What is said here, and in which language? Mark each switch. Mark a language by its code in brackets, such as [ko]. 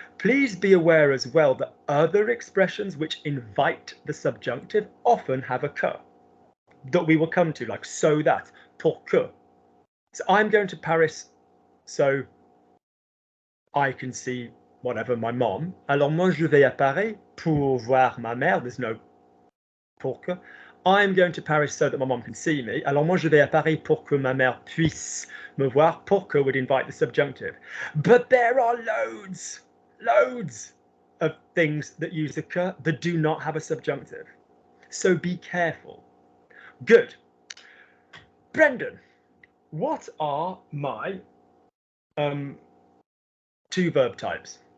[en] Please be aware as well that other expressions which invite the subjunctive often have a "k" that we will come to, like so that, pour que. So I'm going to Paris so I can see whatever, my mom. [fr] Alors moi je vais à Paris pour voir ma mère. [en] There's no pour que. I'm going to Paris so that my mom can see me. [fr] Alors moi je vais à Paris pour que ma mère puisse me voir. [en] Pour que would invite the subjunctive. But there are loads of things that use a que that do not have a subjunctive. So be careful. Good. Brendan, what are my two verb types?